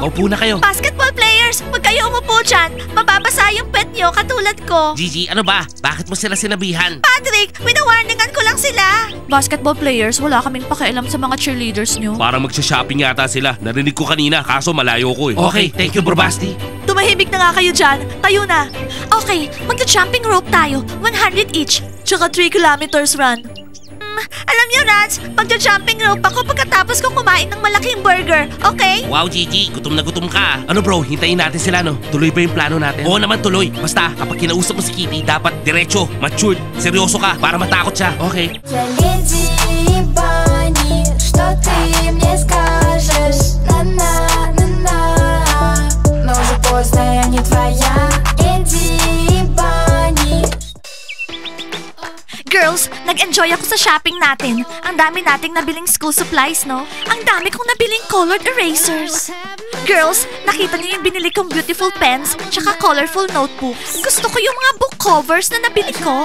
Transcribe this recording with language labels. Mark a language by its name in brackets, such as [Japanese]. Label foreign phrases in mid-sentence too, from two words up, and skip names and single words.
[Filipino] Opo na kayo. [English] Basketball players, [Filipino] huwag kayo umupo dyan. Mababasa yung pet nyo katulad ko. Gigi, ano ba? Bakit mo sila sinabihan? Patrick, winawarningan ko lang sila. [English] Basketball players, [Filipino] wala kaming pakialam sa mga cheerleaders nyo. Parang magsha-shopping yata sila. Narinig ko kanina, kaso malayo ko eh. [English] Okay, thank you, Bro Basti. [Filipino] Tumahimik na nga kayo dyan. Tayo na. Okay, magta- [English] jumping rope [Filipino] tayo. [English] 100 each. Tsaka 3 kilometers run. [Filipino] Alam niyo, Rats, magta- [English] jumping rope [Filipino] ako pagkatapos kong kumain ng malaking burger. Okay? Wow, Gigi, gutom na gutom ka. Ano bro, hintayin natin sila no? Tuloy ba yung plano natin? Oo naman tuloy. Basta, kapag kinausap mo si Kitty, dapat diretso, matured, seryoso ka para matakot siya. Okay? [Russian] Я леди Бани, что ты мне скажешь? На-на-на-на. Но уже поздно, я не твоя. Леди Бани. [Filipino] Girls, nag-enjoy ako sa shopping natin. Ang dami nating nabiling [English] school supplies, [Filipino] no? Ang dami kong nabiling [English] colored erasers. [Filipino] Girls, nakita niyo yung binili kong [English] beautiful pens [Filipino] tsaka [English] colorful notebooks. [Filipino] Gusto ko yung mga [English] book covers [Filipino] na nabili ko.